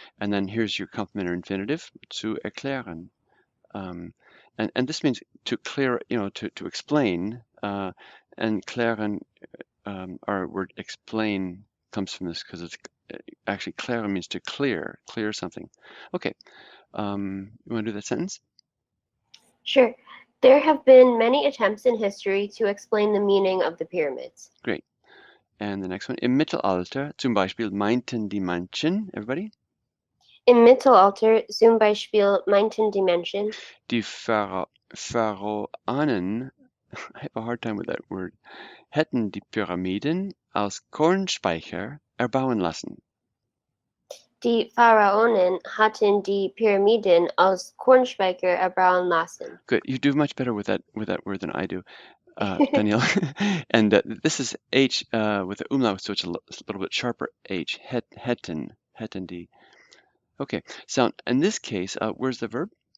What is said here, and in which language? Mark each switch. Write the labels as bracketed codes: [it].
[en] And then here's your complementary infinitive, [de] zu erklären. [en] And this means to clear, to explain, and klären, our word explain comes from this because it's actually klären means to clear something. Okay, you want to do that sentence? Sure. There have been many attempts in history to explain the meaning of the pyramids. Great. And the next one, [de] im Mittelalter zum Beispiel meinten die Menschen, [en] everybody? [de] Im Mittelalter zum Beispiel meinten die Menschen, Die Pharaonen, [en] I have a hard time with that word, [de] hätten die Pyramiden als Kornspeicher erbauen lassen. die Pharaonen hatten die Pyramiden als Kornspeicher erbauen lassen. [en] Good. You do much better with that word than I do, Danielle. And this is H with the umlaut, so it's a little bit sharper H. [de] Hätten die. [en] Okay. So in this case, where's the verb?